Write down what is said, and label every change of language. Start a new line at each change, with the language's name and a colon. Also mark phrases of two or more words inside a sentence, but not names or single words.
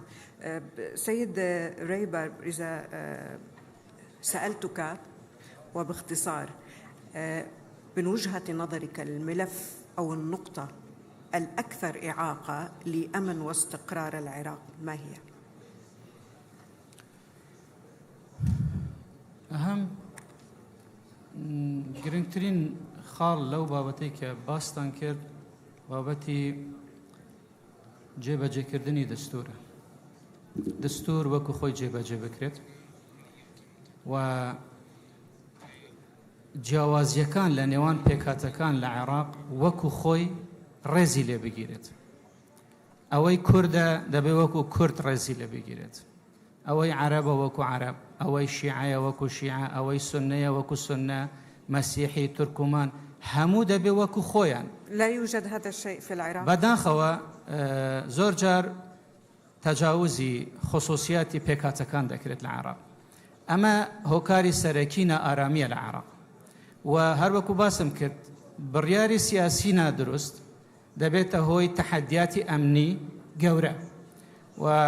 Arabic: سيد ريبر، إذا سألتك وباختصار من وجهة نظرك الملف أو النقطة الأكثر إعاقة لأمن واستقرار العراق ما هي؟
Central Kurdish: أهم گرنگترین خاڵ لەو بابەتەی کە باستان کرد بابەتی جێبەجێکردنی دەستورە. دەستور وەکو خۆی جێبەجێ بکرێت و جیاوازیەکان لە نێوان پێکهاتەکان لە عێراق وەکو خۆی ڕێزی لێ بگیرێت. ئەوەی کوردە دەبێ وەکو کورد ڕێزی لێ بگیرێت، ئەوەی عەرەبە وەکو عەرەب، ئەوەی شیعەیە وەکو شیعە، ئەوەی سوننەیە وەکو سوننە، مەسیحی، تورکومان، هەموو دەبێ وەکو خۆیان.
Arabic: لا يوجد هذا الشيء في العراق.
Central Kurdish: بەداخەوە زۆر جار تەجاوزی خصوصیاتی پێکهاتەکان دەکرێت لە عێراق. ئەمە هۆکاری سەرەکینە ئارامیە لە عێراق و هەروەکو باسم کرد بڕیاری سیاسی نادروست دەبێتە هۆی تەحەدیاتی ئەمنی گەورە و